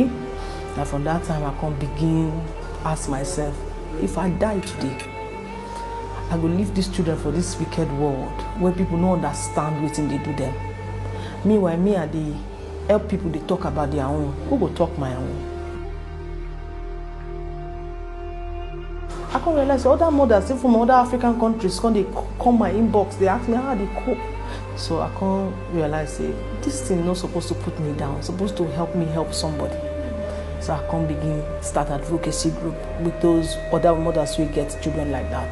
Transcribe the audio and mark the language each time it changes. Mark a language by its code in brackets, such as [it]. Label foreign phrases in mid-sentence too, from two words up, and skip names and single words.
[pcm] And from that time I come begin ask myself, if I die today, I go leave these children for this wicked world where people no understand wetin dey do them. Meanwhile, me I dey help people dey talk about their own. Who go talk my own? I come realize other mothers, even from other African countries, come my inbox, they ask me how they cope. So I come realize say this thing not supposed to put me down, supposed to help me help somebody. So I come begin start advocacy group with those other mothers who get children like that.